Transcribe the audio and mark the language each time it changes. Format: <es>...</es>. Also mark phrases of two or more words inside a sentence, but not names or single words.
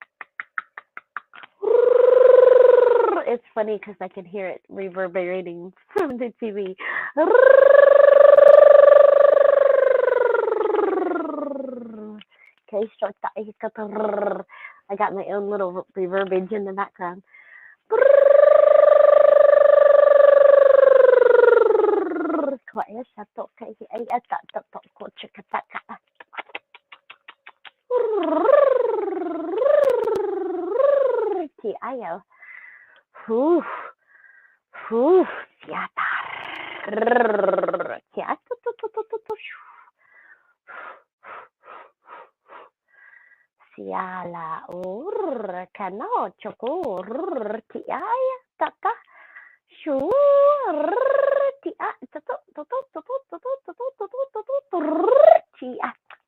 <en>It's funny because I can hear it reverberating from the TV. Okay, short. I got my own little reverbage in the background. Ayo. Whew. Whew. Siata. Siala. Kano. Choko. Tiaya. Tata. Shoo. Tia. Tia.</en>